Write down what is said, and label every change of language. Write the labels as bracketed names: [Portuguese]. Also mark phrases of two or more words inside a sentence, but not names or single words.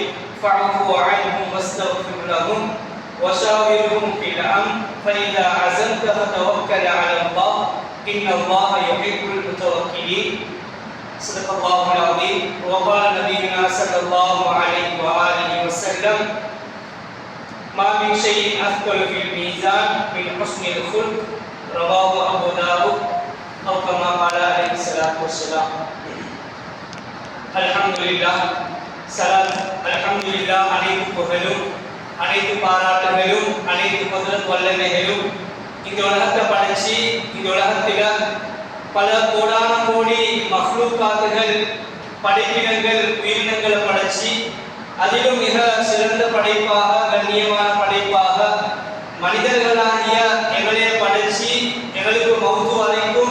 [Arabic] فاعف عنهم واستغفر لهم وشاورهم في الأمر فإذا عزمت فتوكل على الله إن الله يحب المتوكلين صدق الله العظيم وقال نبينا صلى الله عليه وآله وسلم ما من شيء أثقل في الميزان من حسن الخلق رواه أبو داود أو كما قال عليه الصلاة والسلام الحمد لله سلام الحمد لله [Tamil] அனைத்து புகழும் அனைத்து பாராட்டுகளும் அனைத்து குதிரத் வல்லமைகளும் இந்த உலகத்தை படைச்சி இந்த உலகத்தில பல கோடான கோடி மஹ்லூகாத்துகள் படைப்பினங்கள் உயிரினங்களை படைச்சி அதிலும் மிக சிறந்த படைப்பாக கண்ணியமான படைப்பாக மனிதர்களாகிய எங்களையே படைச்சி எங்களுக்கு மௌத்து வரைக்கும்